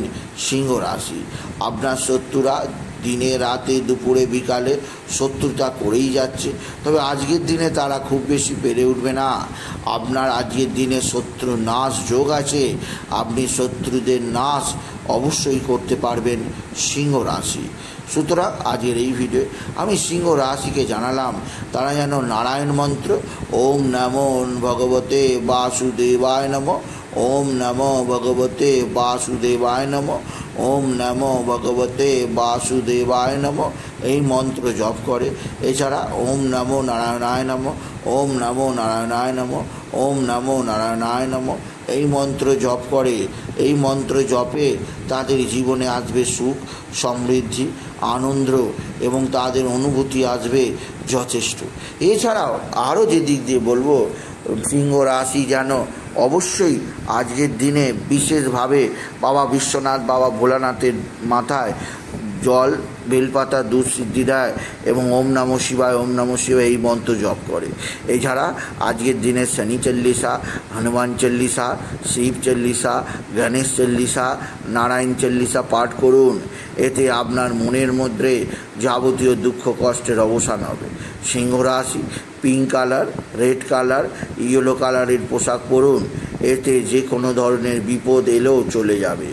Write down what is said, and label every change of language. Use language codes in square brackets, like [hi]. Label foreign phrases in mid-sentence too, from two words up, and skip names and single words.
[bn] সিংহ রাশি আপনার শত্রুরা দিনে রাতে দুপুরে বিকালে শত্রুতা করেই যাচ্ছে, তবে আজকের দিনে তারা খুব বেশি পেরে উঠবে না। আপনার আজকের দিনে শত্রু নাশ যোগ আছে, আপনি শত্রুদের নাশ অবশ্যই করতে পারবেন সিংহ রাশি। সুতরাং আজকের এই ভিডিও আমি সিংহ রাশিকে জানালাম তারা যেন নারায়ণ মন্ত্র [sa] ওম নমো ভগবতে বাসুদেবায় নমঃ, ওম নমো ভগবতে বাসুদেবায় নমঃ, ওম নমো ভগবতে বাসুদেবায় নমঃ [bn] এই মন্ত্র জপ করে। [sa] এছাড়া ওম নমো নারায়ণায় নমঃ, ওম নমো নারায়ণায় নমঃ, ওম নমো নারায়ণায় নমঃ [bn] এই মন্ত্র জপ করে। এই মন্ত্র জপে তাদের জীবনে আসবে সুখ, সমৃদ্ধি, আনন্দ এবং তাদের অনুভূতি আসবে যথেষ্ট। এছাড়াও আরও যে দিক দিয়ে বলবো, সিংহ রাশি যেন অবশ্যই আজকের দিনে বিশেষভাবে বাবা বিশ্বনাথ, বাবা ভোলানাথের মাথায় জল, বেলপাতা, দুধ সিদ্ধিদায় এবং [sa] ওম নমঃ শিবায়, ওম নমঃ শিবায় [bn] এই মন্ত্র জপ করে। এছাড়া আজকের দিনে শনি চল্লিশা, হনুমান চল্লিশা, শিব চল্লিশা, গণেশ চল্লিশা, নারায়ণ চল্লিশা পাঠ করুন। এতে আপনার মনের মধ্যে যাবতীয় দুঃখ কষ্টের অবসান হবে। সিংহ রাশি [en] pink colour, red colour, yellow [bn] কালারের পোশাক পরুন, এতে যে কোনো ধরনের বিপদ এলেও চলে যাবে।